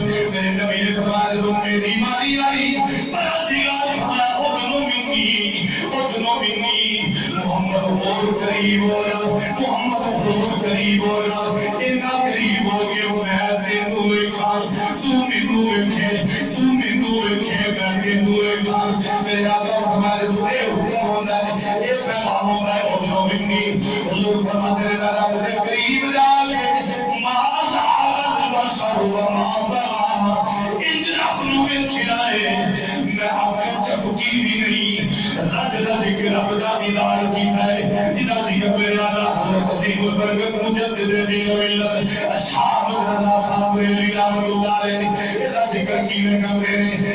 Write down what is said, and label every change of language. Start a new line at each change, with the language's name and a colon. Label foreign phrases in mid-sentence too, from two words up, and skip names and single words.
Punjabi: میرے نبی نے فرمایا جدوں میری ماری آئی پروردگار فرمایا
Arabic: ادنو منی، ادنو منی،
Punjabi: محمد اور قریب ہو رہا، محمد اور قریب ہو رہا، اتنا قریب ہو کہ میں تینوں ویکھاں، تو مینوں ویکھے، تو مینوں ویکھے، میں تینوں ویکھاں۔ میرے آقا فرمایا تو اے حکم ہوندا ہے، اے پیغام ہوندا ہے
Arabic: ادنو منی۔
Punjabi: حضور فرماتے ہیں میں رب دے قریب جا کے
Arabic: ما زال البصر وما طغى،
Punjabi: انج رب نو ویکھیا ہے میں اکھ چپکی بھی نہیں، رج رج کے رب دا دیدار کیتا ہے۔
Urdu: جنہاں ذکر میرے آقا حضرت عظیم البرکت مجدد دین و ملت اصحاب رضا خان بریلوی
Arabic: رحمۃ اللہ علیہ
Urdu: ادا ذکر کینے کرتے ہیں۔